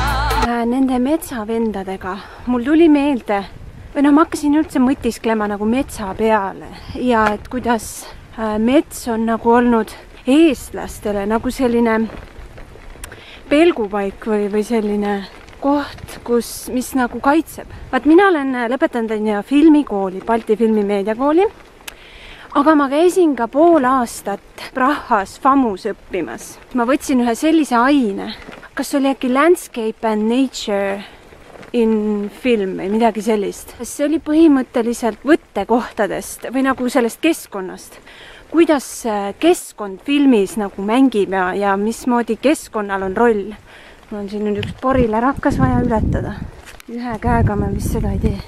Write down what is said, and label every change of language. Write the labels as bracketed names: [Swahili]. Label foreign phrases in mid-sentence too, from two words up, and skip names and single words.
[Estonian] Nende metsavendadega mul tuli meelde, või ma hakkasin üldse mõtisklema nagu metsa peale ja et kuidas mets on nagu olnud eestlastele nagu selline pelgupaik või selline koht, mis nagu kaitseb. Vaat mina olen lõpetanud filmikooli, Balti Filmimeediakooli. aga ma käisin ka pool aastat Prahas FAMUs õppimas. Ma võtsin ühe sellise aine. Kas oli äkki Landscape and Nature in film või midagi sellist? See oli põhimõtteliselt võttekohtadest või nagu sellest keskkonnast. Kuidas keskkond filmis nagu mängib ja mismoodi keskkonnal on roll. Mul on siin nüüd üks porilärakas vaja ületada. Ühe käega me vist seda ei tee.